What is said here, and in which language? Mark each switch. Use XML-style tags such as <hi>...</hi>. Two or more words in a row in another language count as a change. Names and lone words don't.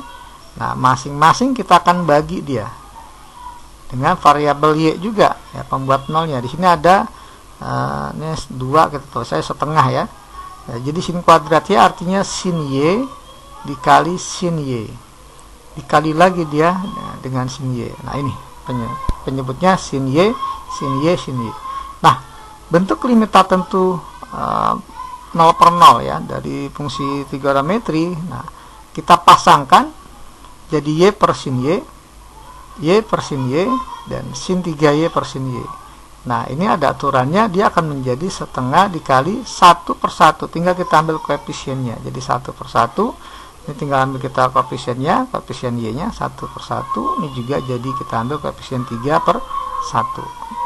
<id>Nah, masing-masing kita akan bagi dia dengan variabel y juga ya, pembuat nolnya. Di sini ada ini 2, kita tulis saya setengah ya. Jadi sin kuadrat y artinya sin y dikali sin y, dikali lagi dia dengan sin y. Nah, ini penyebutnya sin y, sin y, sin y. Nah, bentuk limit tak tentu 0 per 0 ya dari fungsi trigonometri. Nah, kita pasangkan jadi y per sin y, y per sin y, dan sin 3y per sin y. Nah, ini ada aturannya, dia akan menjadi setengah dikali 1 per 1. Tinggal kita ambil koefisiennya. Jadi 1 per 1. Ini tinggal ambil kita koefisiennya, koefisien y-nya 1 per 1. Ini juga jadi kita ambil koefisien 3 per 1.</id>